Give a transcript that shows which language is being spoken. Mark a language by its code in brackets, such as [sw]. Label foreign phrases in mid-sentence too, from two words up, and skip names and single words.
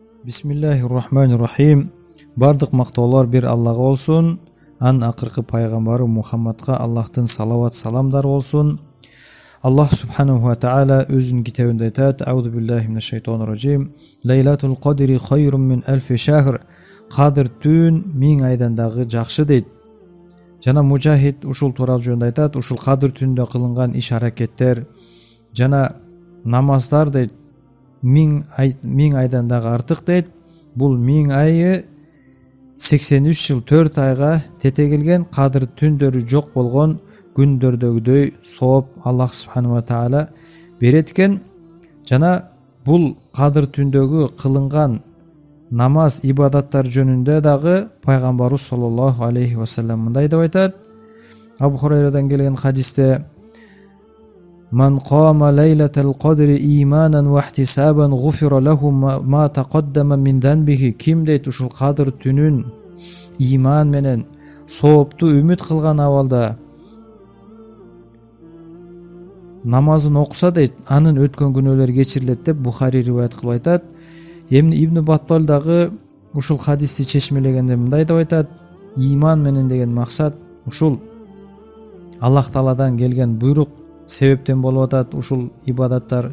[ar] Bismillahirrahmanirrahim. [ky] Бардык мактоолор бир Аллага болсун. Анын акыркы пайгамбары Мухаммадка Аллахтын салават саламдары болсун. [ar] الله سبحانه وتعالى [ky] өзүнүн китебинде айтат: [ar] أعوذ بالله من الشيطان الرجيم. ليلة القدر خير من ألف شهر. [ky] Кадыр түн 1000 айдан дагы жакшы дейт. Жана Мужахид ушул тууралуу жөнүндө айтат: ушул кадыр түндө кылынган иш аракеттер жана намаздар дейт 1000 айдан дагы артык дейт. Бул 1000 айы 83 жыл 4 айга тетегилген, кадыр түндөрү жок болгон күндөрдөгүдөй сооп [ar] الله سبحانه وتعالى [ky] берет экен. Жана бул кадыр түндөгү кылынган намаз, ибадаттар жөнүндө дагы пайгамбарыбыз [ar] صلى الله عليه وسلم [ky] мындай деп айтат. Абу Хурайрадан келген хадисте: [ar] "من قام ليلة القدر إيمانا واحتسابا غفر له ما تقدم من ذنبه." [ky] Ким дейт ушул кадыр түнүн иман менен соопту үмүт кылган абалда намазын окуса дейт, анын өткөн күнөөлөрү кечирилет деп Бухари риваят кылып айтат. Эмне Ибн Баттал дагы ушул хадисти чечмелегенде мындай деп айтат: иман менен деген максат ушул [ar] الله تعالى [ky] келген буйрук себептен болуп атат ушул ибадаттар.